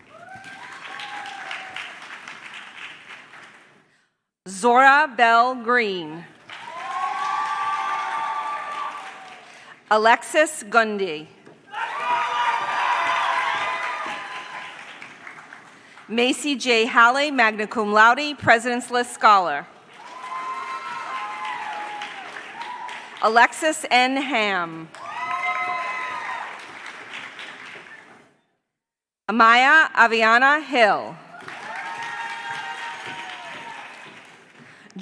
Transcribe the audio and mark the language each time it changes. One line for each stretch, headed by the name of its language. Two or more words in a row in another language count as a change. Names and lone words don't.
English: Zora Bell Green. Alexis Gundy. Macy J. Halley,
Latin: magna cum laude,
English: President's List Scholar. Alexis N. Ham. Amaya Aviana Hill.